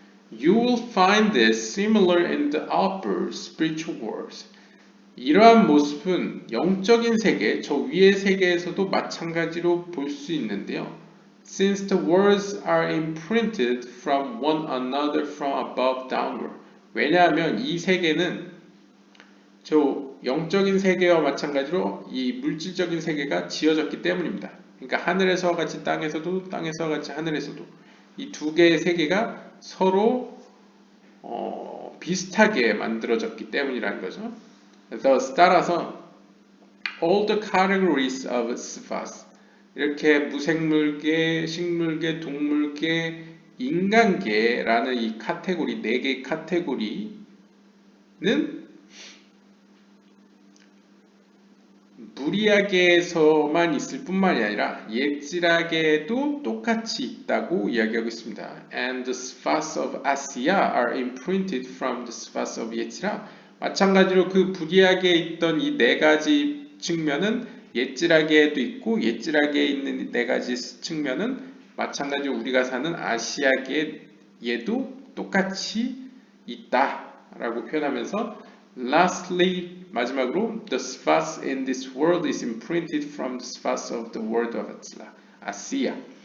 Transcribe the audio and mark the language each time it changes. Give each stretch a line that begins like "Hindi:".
English: You will find this similar in the upper spiritual worlds.
Korean: 이러한 모습은 영적인 세계, 저 위의 세계에서도 마찬가지로 볼 수 있는데요.
English: Since the words are imprinted from one another from above downward.
Korean: 왜냐하면 이 세계는 저 영적인 세계와 마찬가지로 이 물질적인 세계가 지어졌기 때문입니다. 그러니까 하늘에서와 같이 땅에서도, 땅에서와 같이 하늘에서도 이 두 개의 세계가 서로 비슷하게 만들어졌기 때문이라는 거죠.
English: Thus,
Korean: 따라서
English: all the categories of
Korean: 스파스, 이렇게 무생물계, 식물계, 동물계, 인간계라는 이 카테고리, 네 개의 카테고리는 무리하게에서만 있을 뿐만이 아니라 예지락에도 똑같이 있다고 이야기하고 있습니다.
English: And the spheres of Asiya are imprinted from the spheres of 예지락.
Korean: 마찬가지로 그 부리하게 있던 이 네 가지 측면은 예지락에도 있고 예지락에 있는 네 가지 측면은 마찬가지로 우리가 사는 아시아계에도 똑같이 있다라고 표현하면서
English: lastly
Korean: 마지막으로
English: the spheres in this world is imprinted from the spheres of the world of
Korean: 아시아.